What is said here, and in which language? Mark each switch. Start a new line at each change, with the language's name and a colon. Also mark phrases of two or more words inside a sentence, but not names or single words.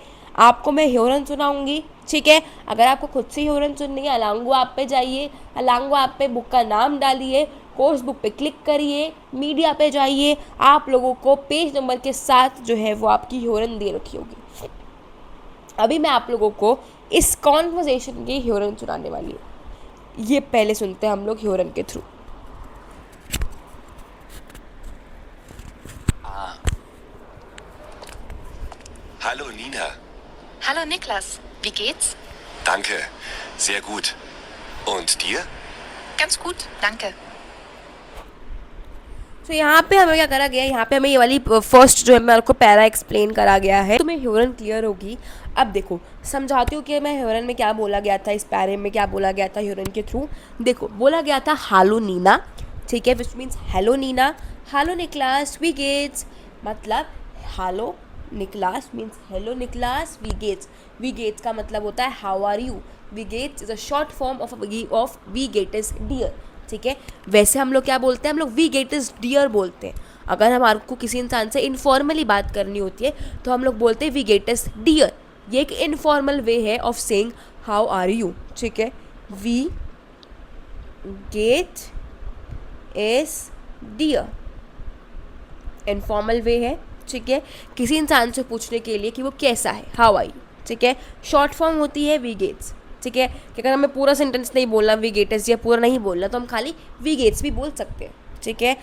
Hindi: आपको मैं ह्योरन सुनाऊंगी, ठीक है। अगर आपको खुद से ह्योरन सुननी है, अलांगो आप पे जाइए, अलांगो आप पे बुक का नाम डालिए,
English: course book
Hindi: पे क्लिक करिए, मीडिया पे जाइए, आप लोगों को
English: page number
Hindi: के साथ जो है वो आपकी ह्योरन दे रखी होगी। अभी मैं आप लोगों को इस कॉन्वर्जेशन की ह्योरन सुनाने वाली हूँ। ये पहले सुनते हैं हम लोग ह्योरन के थ्रू।
German: Hallo Nina. Hallo Niklas, wie geht's? Danke, sehr gut. Und dir? Ganz gut, danke.
Hindi: तो यहाँ पे हमें क्या करा गया, यहाँ पे हमें ये वाली फर्स्ट जो है मेरे को
English: para explain
Hindi: करा गया है। तुम्हें ह्योरन क्लियर होगी। अब देखो समझाती हूँ कि मैं ह्योरन में क्या बोला गया था, इस पैरे में क्या बोला गया था ह्योरन के थ्रू। देखो बोला गया था हालो नीना, ठीक है,
English: which means hello Nina,
German: Hallo Niklas wie geht's,
Hindi: मतलब
German: Hallo Niklas
English: means hello Niklas
German: wie geht's. wie geht's
Hindi: का मतलब होता है
English: how are you.
German: wie geht's
English: is a short form of
German: wie geht es dir,
Hindi: ठीक है। वैसे हम लोग क्या बोलते हैं, हम लोग
German: wie geht es dir
Hindi: बोलते हैं। अगर हमारे को किसी इंसान से इनफॉर्मली बात करनी होती है तो हम लोग बोलते हैं
German: wie geht es dir.
Hindi: ये एक
English: informal way
Hindi: है
English: of saying how are you,
Hindi: ठीक है।
German: wie geht es dir
English: informal way
Hindi: है, ठीक है, किसी इंसान से पूछने के लिए कि वो कैसा है,
English: how are you,
Hindi: ठीक है।
English: short form
Hindi: होती है
German: wie geht's,
Hindi: ठीक है। कि अगर हमें पूरा सेंटेंस नहीं बोलना
German: wie geht's
Hindi: या पूरा नहीं बोलना तो हम खाली
German: wie geht's
Hindi: भी बोल सकते हैं, ठीक है।